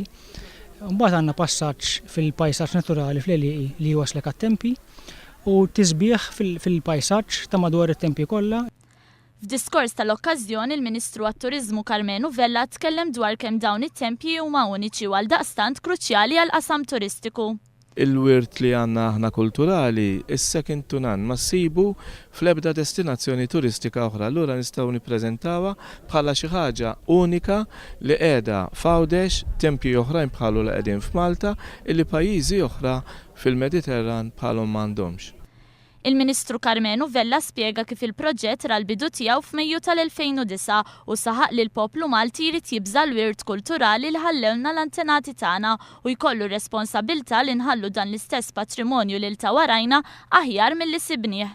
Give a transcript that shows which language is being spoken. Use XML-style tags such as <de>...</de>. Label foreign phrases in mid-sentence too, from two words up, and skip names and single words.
<mt>Mbagħad għandna passaġġ fil-pajsaġġ naturali fl-Għeliqi li jwaslek għat-tempji u tisbieħ fil-pajsaġġ ta' madwar it-tempji kollha. F'diskors tal-okkażjoni il-Ministru għat-Turiżmu Carmenu Vella tkellem dwar kemm dawn it-tempji huma uniċi u għaldaqstant kruċjali għal qasam turistiku. Il-wirt li għandna aħna kulturali is-</mt> <en>second to none</en> <mt>ma ssibu fl-ebda destinazzjoni turistika oħra. Allura nistgħu nippreżentawha bħala xi ħaġa unika li qiegħda f'Għawdex, tempji oħrajn bħalu li qegħdin f'Malta illi pajjiżi oħra fil-Mediterran bħalhom m'għandhomx. Il-Ministru Carmenu Vella spjega kif il-proġett ra l-bidu tiegħu f'Mejju tal-2009 u saħaq li l-poplu Malti jrid jibża l-wirt kulturali li ħallewna l-antenati tagħna u jkollu responsabbiltà li nħallu dan l-istess patrimonju lil ta' warajna aħjar milli sibnieh.</mt>